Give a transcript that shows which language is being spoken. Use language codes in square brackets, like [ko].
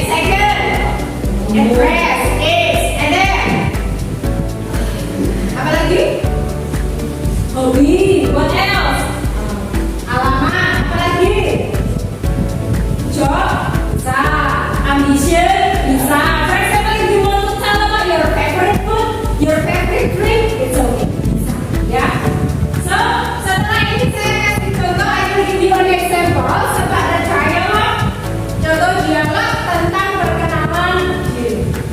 [en] Second, address, age, and then [id] apa lagi? Hobi. [en] What else? [id] Alamat. Apa lagi? [en] Job. Bisa. Ambition. Bisa. For example, if you want to tell about your favorite food, your favorite drink, it's okay. [id] Bisa. Ya. So, setelah ini saya kasih contoh. [en] I will give you an example about the dialogue. [id] Contoh dialog tentang perkenalan diri.